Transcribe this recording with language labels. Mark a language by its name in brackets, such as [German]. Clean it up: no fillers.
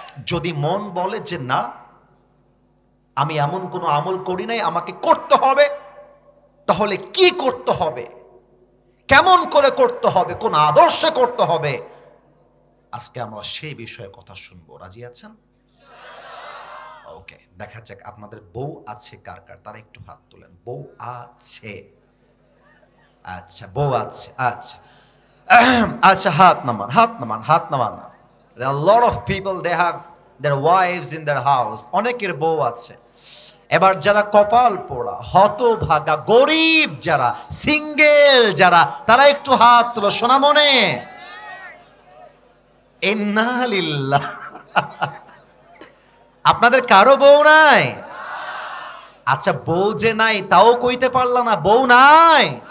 [Bangla] যদি মন বলে যে না, আমি এমন কোনো আমল করি নাই, আমাকে করতে হবে, তাহলে কি করতে হবে, কেমন করে করতে হবে, কোন আদর্শে করতে হবে, আজকে আমরা সেই বিষয়ে কথা শুনবো। রাজি আছেন? ওকে, দেখা যাক আপনাদের বউ আছে কার কার, তারা একটু হাত তোলেন। বউ আছে? আচ্ছা, বউ আছে, আচ্ছা আচ্ছা, হাত নামান, হাত নামান, হাত নামান। [English] There are a lot of people, they have their wives in their house. [Bangla] অনেকের বউ আছে। এবার যারা কপাল পোড়া, হতভাগা, গরিব যারা, সিঙ্গেল যারা, তারা একটু হাত তোলো সোনামনে। ইন্না লিল্লাহ। আপনাদের কারো বউ নাই? আচ্ছা, বউ যে নাই তাও কইতে পারলা না, বউ নাই?